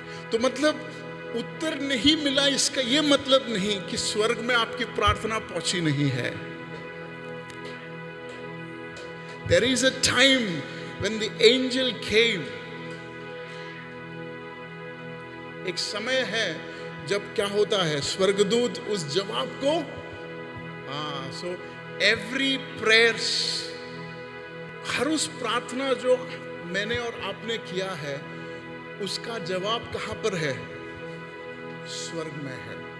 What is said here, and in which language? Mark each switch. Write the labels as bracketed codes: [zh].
[hi] तो मतलब उत्तर नहीं मिला, इसका यह मतलब नहीं कि स्वर्ग में आपकी प्रार्थना पहुंची नहीं है। [en] There is a time when the angel came. [hi] एक समय है जब क्या होता है, स्वर्गदूत उस जवाब को, [en] so every prayers, [hi] हर उस प्रार्थना जो मैंने और आपने किया है उसका जवाब कहां पर है? स्वर्ग में है।